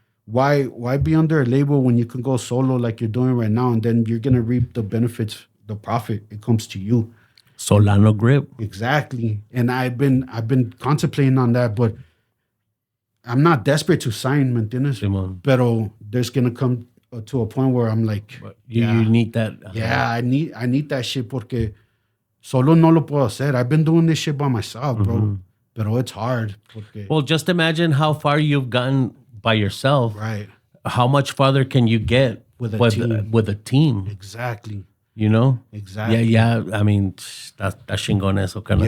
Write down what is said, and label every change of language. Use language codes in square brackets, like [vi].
[en] why be under a label when you can go solo like you're doing right now, and then you're gonna reap the benefits, the profit. It comes to you. Solano grip. Exactly. And I've been contemplating on that, but I'm not desperate to sign, [es] ¿me entiendes? Pero [en] there's gonna come to a point where I'm like, you need that. Yeah, I need that shit [es] porque solo no lo puedo hacer. [en] I've been doing this shit by myself, bro. [es] Pero [en] it's hard. Well, just imagine how far you've gotten by yourself. Right. How much farther can you get with a team? Exactly. You know? Exactly. Yeah. I mean, that's [es] chingón eso, [en] kind of.